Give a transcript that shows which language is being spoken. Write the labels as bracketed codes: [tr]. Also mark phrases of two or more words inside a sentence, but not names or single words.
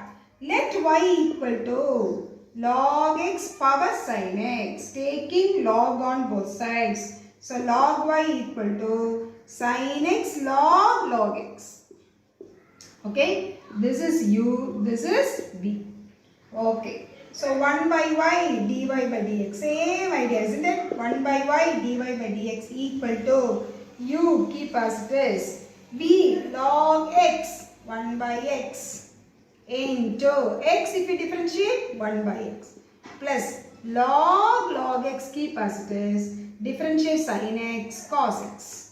[en] Let y equal to log x power sin x, taking log on both sides. So log y equal to sin x log x. Okay, this is u, this is v. Okay, so 1 by y dy by dx, same idea, isn't it? 1 by y dy by dx equal to u, keep as it is, v log x, 1 by x into x, if you differentiate, 1 by x plus log x, keep as it is, differentiate sin x cos x.